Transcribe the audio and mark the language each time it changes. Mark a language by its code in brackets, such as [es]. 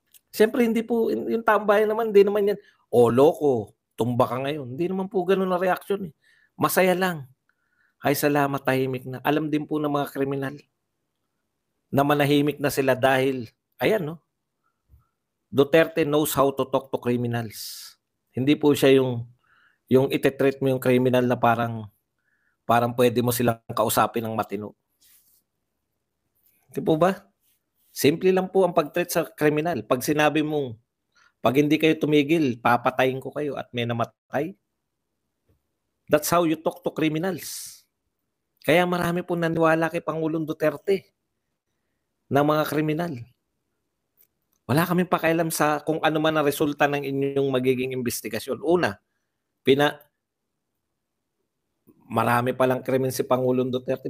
[tl] Siyempre, hindi po, yung taong bayan naman, hindi naman yan, loko, tumba ka ngayon. Hindi naman po ganun na reaksyon. Masaya lang. Ay, salamat, tahimik na. Alam din po ng mga kriminal na manahimik na sila dahil, ayan, no? [en] Duterte knows how to talk to criminals. [tl] Hindi po siya yung iti-treat mo yung criminal na parang pwede mo silang kausapin ng matino. Di po ba? Simple lang po ang pag-treat sa criminal. Pag sinabi mong, pag hindi kayo tumigil, papatayin ko kayo at may namatay. [en] That's how you talk to criminals. [tl] Kaya marami po naniwala kay Pangulong Duterte ng mga kriminal. Wala kaming pakialam sa kung ano man ang resulta ng inyong magiging investigasyon. Una, marami palang krimen si Pangulong Duterte.